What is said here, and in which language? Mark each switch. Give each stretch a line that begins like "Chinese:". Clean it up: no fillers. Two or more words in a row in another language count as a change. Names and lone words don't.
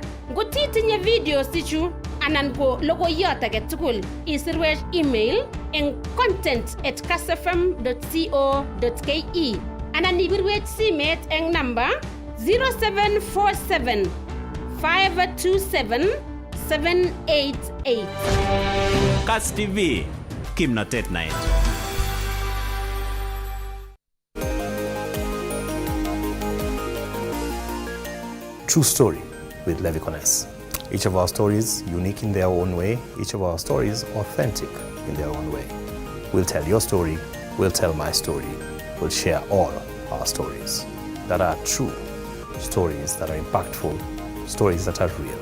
Kalenjin: Ngot itinye videos ichu anan ko logoiyot age tugul, isirwech email eng content@kassfm.co.ke anan ibirwech simet eng namba 0747 527 788. Kass TV, kimnatet naet.
English: True Story with Levi Kones. Each of our stories unique in their own way, each of our stories authentic in their own way. We'll tell your story, we'll tell my story, we'll share all our stories that are true, stories that are impactful, stories that are real.